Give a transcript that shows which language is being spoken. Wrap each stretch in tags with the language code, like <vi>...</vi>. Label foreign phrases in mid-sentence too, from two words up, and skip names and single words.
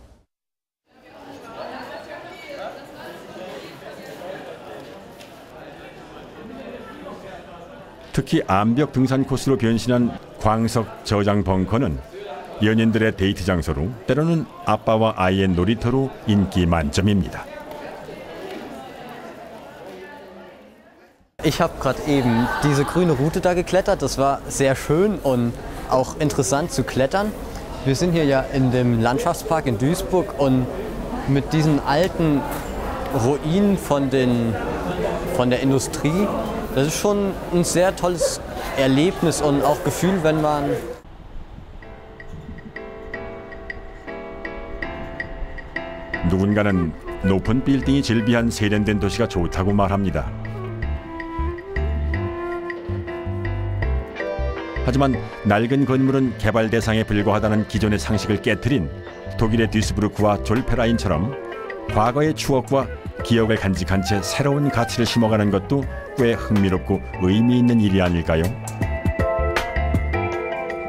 <ko>특히 암벽 등산 코스로 변신한 광석 저장 벙커는 연인들의 데이트 장소로 때로는 아빠와 아이의 놀이터로 인기 만점입니다.</ko> <de>Ich habe gerade eben diese grüne Route da geklettert. Das war sehr schön und auch interessant zu klettern. Wir sind hier ja in dem Landschaftspark in Duisburg und mit diesen alten Ruinen von der Industrie, das ist schon ein sehr tolles Erlebnis und auch Gefühl, wenn man</de> <ko>누군가는 높은 빌딩이 즐비한 세련된 도시가 좋다고 말합니다. 하지만 낡은 건물은 개발 대상에 불과하다는 기존의 상식을 깨트린 독일의 듀스부르크와 졸페라인처럼 과거의 추억과 기억을 간직한 채 새로운 가치를 심어가는 것도 꽤 흥미롭고 의미 있는 일이 아닐까요?</ko>